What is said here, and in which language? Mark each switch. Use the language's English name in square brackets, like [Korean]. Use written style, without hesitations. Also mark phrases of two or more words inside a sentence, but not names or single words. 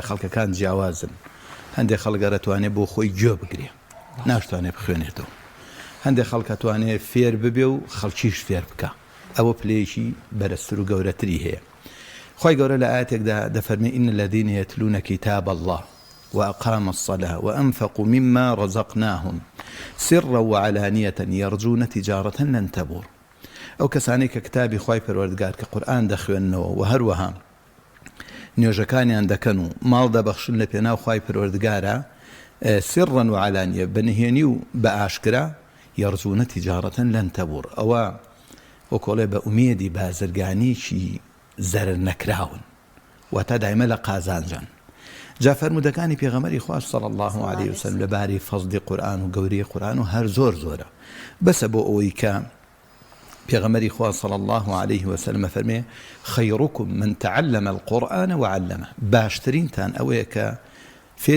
[Central Kurdish] خەڵکەکان جیاوازن هەندێک خەڵک دەتوانێت بۆ خۆی گوێ بگرێ ناشتوانێت بخوێنێتەوە هەندێک خەڵک دەتوانێت فێر ببێ و خەڵکیش فێر بکە ئەوە پلەیەکی بەرزتر و گەورەتری هەیە خۆی گەورە لە ئاەتێکدا دەفەرمێ [Arabic] ئین الذین یتلون کتاب الله وأقاموا الصلاة وأنفقوا مما رزقناهم سرا وعلانية يرجون تجارة لن تبور [Central Kurdish] ئەو کەسانەی کە کتابی خوای پەروەردگار کە قورئان دەخوێننەوە و هەروەها نوێژەکانیان دەکەن و ماڵ دەبەخشن لە پێناو خوای پەروەردگارە [Arabic] سرا وعلانية [Central Kurdish] بەنهێنی و بە ئاشکرا [Arabic] يرجون تجارة لن تبور [Central Kurdish] ئەوە وەکۆڵێ بە ئومێدی بازرگانیی زەرر نەکراون واتە دایمە لە قازانجان جا فەرمودەکانی پێغەمبەری خوا [Arabic] صلی الله عليه وسلم [Central Kurdish] لەباری فەزلی قورئان و گەورەی قورئان و هەر زۆر زۆرە بەسە بۆ ئەوەی کە پێغەمبەری خوا [Arabic] صلی الله عليه وسلم [Central Kurdish] فەرمێ [Arabic] خەیڕکم من تعلم القورئان وعلمه [Central Kurdish] باشترینتان ئەوەیە کە فێری